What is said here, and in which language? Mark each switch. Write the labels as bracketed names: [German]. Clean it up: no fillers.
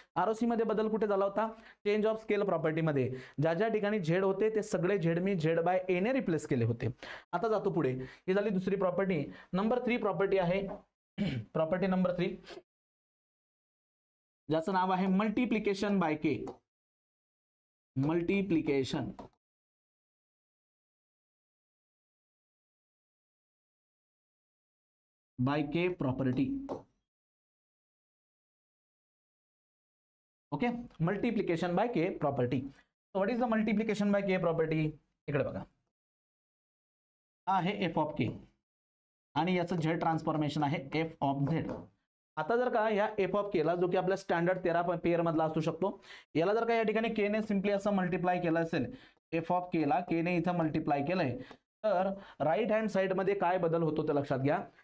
[Marathi] ROC मध्ये बदल कुठे झाला होता? चेंज ऑफ स्केल प्रॉपर्टीमध्ये ज्या ज्या ठिकाणी झेड होते ते सगळे झेड मी झेड बाय ए ने रिप्लेस केले होते. आता जातो पुढे. ही झाली दुसरी प्रॉपर्टी. नंबर 3 प्रॉपर्टी आहे प्रॉपर्टी नंबर 3, ज्याचं नाव आहे multiplication bye K. [English] Multiplication by k property. Okay, multiplication by k property. So what is the multiplication by k property? [Marathi] इकडे बघा, हा आहे एफ ऑफ के आणि याचं झेड ट्रान्सफॉर्मेशन आहे एफ ऑफ झेड. आता जर का या एफ ऑफ केला, जो की आपल्या स्टँडर्ड 13 पेअर मधला असू शकतो, याला जर का या ठिकाणी के ने सिम्पली असं मल्टिप्लाय केलं असेल, एफ ऑफ केला के ने इथं मल्टिप्लाय केलंय, तर राईट हँड साइड मध्ये काय बदल होतो ते लक्षात घ्या.